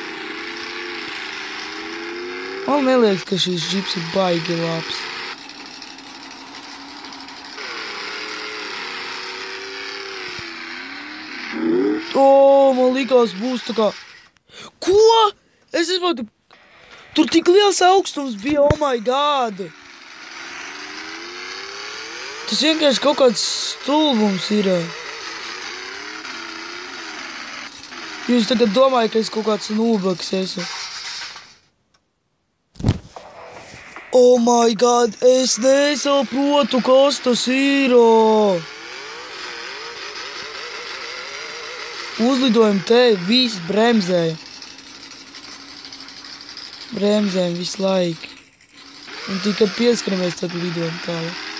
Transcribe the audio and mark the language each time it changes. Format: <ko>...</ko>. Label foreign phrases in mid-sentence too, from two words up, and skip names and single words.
<lv>Man neliekas, ka šīs džips ir baigi labs. Man likās būs tā kā... Ko? Es saprotu, tur tik liels augstums bija,</lv> <en>oh my god!</en> <lv>Tas vienkārši kaut kāds stulbums ir. Jūs tagad domājat, ka es kaut kāds nūbaks esmu.</lv> <en>Oh my god,</en> <lv>es nesaprotu, kas tas ir. Uzlidojam te, viss bremzēja. Bremzējam visu laiku. Un tikai pieskaramies, tad lidojam tālāk.</lv>